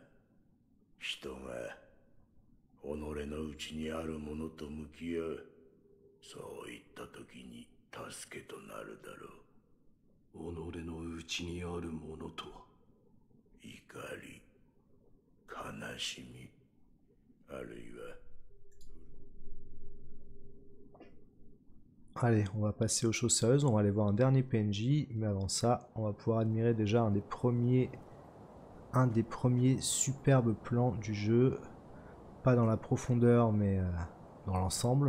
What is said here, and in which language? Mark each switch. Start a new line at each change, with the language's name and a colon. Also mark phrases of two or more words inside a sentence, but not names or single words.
Japanese: 人が己の内にあるものと向き合う、そういった時に助けとなるだろう。己の内にあるものとは怒り、悲しみ、あるいは
French: Allez, on va passer aux choses sérieuses, on va aller voir un dernier PNJ, mais avant ça, on va pouvoir admirer déjà un des premiers superbes plans du jeu, pas dans la profondeur, mais dans l'ensemble.